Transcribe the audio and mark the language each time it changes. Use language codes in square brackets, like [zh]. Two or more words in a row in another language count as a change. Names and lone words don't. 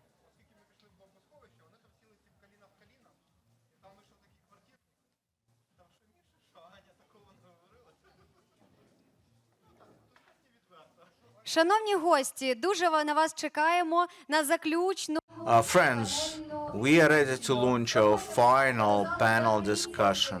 [uk] Оскільки ми пішли в бомбосховище, вони там сіли всі коліна в коліна. І там вийшов такий квартирник. Там що Міша, що Аня такого не говорила. Шановні гості, дуже на вас чекаємо на заключну. [en] Friends, we are ready to launch our final panel discussion.